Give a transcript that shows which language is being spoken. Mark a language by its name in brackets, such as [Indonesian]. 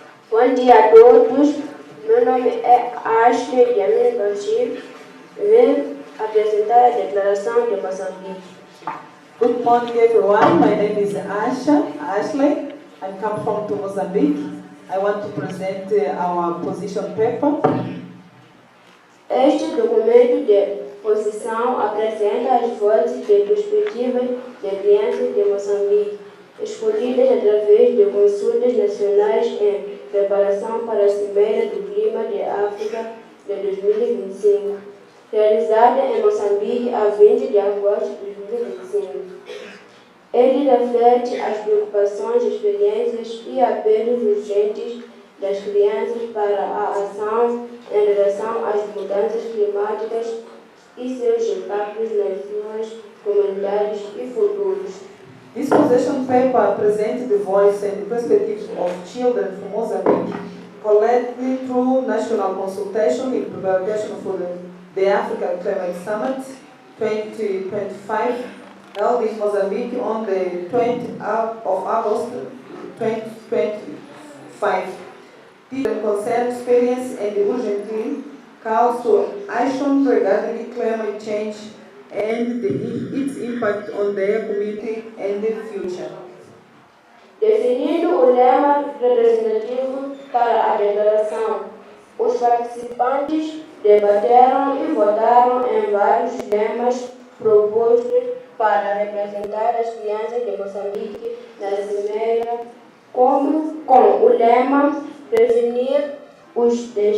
[Portuguese] Bon dia à todos, meu nome é Ashley Yamin Bashir, vim apresentar a declaração de Moçambique. [English] Good morning everyone, my name is Ashley, I come from Mozambique. I want to present our position paper. [Portuguese] Este documento de posição apresenta as vozes de perspectivas de crianças de Moçambique, escolhidas através de consultas nacionais em preparação para a Cimeira do Clima de África de 2025, realizada em Moçambique a 20 de agosto de 2025. Ele reflete as preocupações, experiências e apelos urgentes das crianças para a ação em relação às mudanças climáticas e seus impactos nas suas comunidades e futuros. [English] This position paper presents the voice and the perspectives of children from Mozambique, collected through national consultation in preparation for the African Climate Summit 2025, held in Mozambique on the 20th of August 2025. The concern experience and urgently calls to action regarding climate change and its impact on their community and the future. [Portuguese] Definindo o lema representativo para a declaração, os participantes debateram e votaram em vários lemas propostos para representar as crianças de Moçambique na Cimeira, como com o lema prevenir os